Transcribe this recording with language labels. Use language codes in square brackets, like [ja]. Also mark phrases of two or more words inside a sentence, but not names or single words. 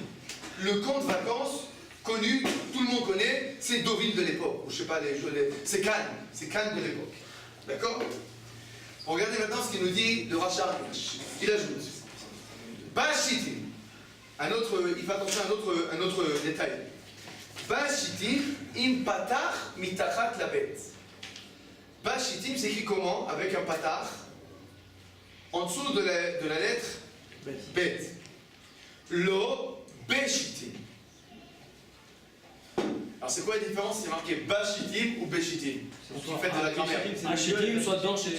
[fr] Le camp de vacances connu, tout le monde connaît, c'est Deauville de l'époque. Ou je sais pas, c'est Cannes. C'est Cannes de l'époque. D'accord? Regardez maintenant ce qu'il nous dit le Rachar. Il ajoute. Bashittim. Il fait attention à un autre détail. [he] בשטים עם פתח מתחת לבית. [fr] Bashittim s'écrit comment? Avec un patach en dessous de la lettre bet. [he] לא בשטים. [fr] Alors c'est quoi la différence? C'est marqué Bashitim ou Beshitim? Vous faites de la grammaire. Un Shittim, soit dans Shittim.